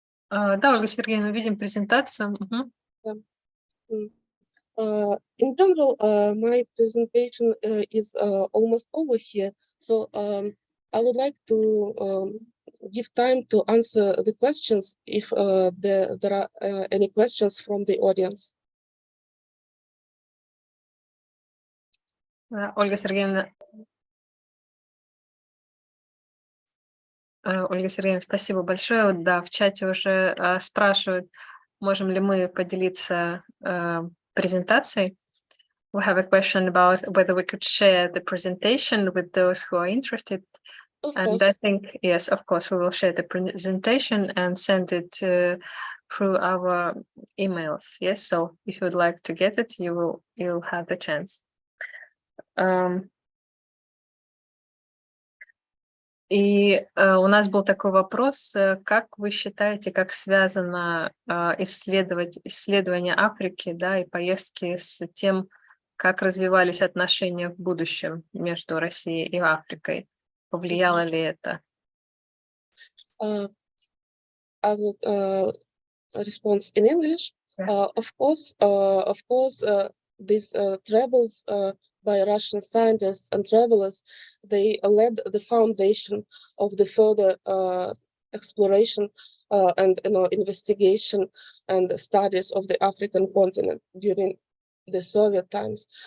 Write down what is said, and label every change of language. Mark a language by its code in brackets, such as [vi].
[ru] Да, Ольга Сергеевна, видим презентацию. [en] In general, my presentation is almost over here, so I would like to give time to answer the questions if there are any questions from the audience. [ru] Ольга Сергеевна, спасибо большое. Вот, да, в чате уже спрашивают, можем ли мы поделиться презентацией. [en] We have a question about whether we could share the presentation with those who are interested. And I think, yes, of course, we will share the presentation and send it through our emails. Yes, so if you would like to get it, you'll have the chance. [ru] И у нас был такой вопрос, как вы считаете, как связано исследование Африки, да, и поездки с тем, как развивались отношения в будущем между Россией и Африкой? Повлияло ли это? [en] I will respond in English. Yeah. Of course, these travels by Russian scientists and travelers, they led the foundation of the further exploration and investigation and studies of the African continent during the Soviet times.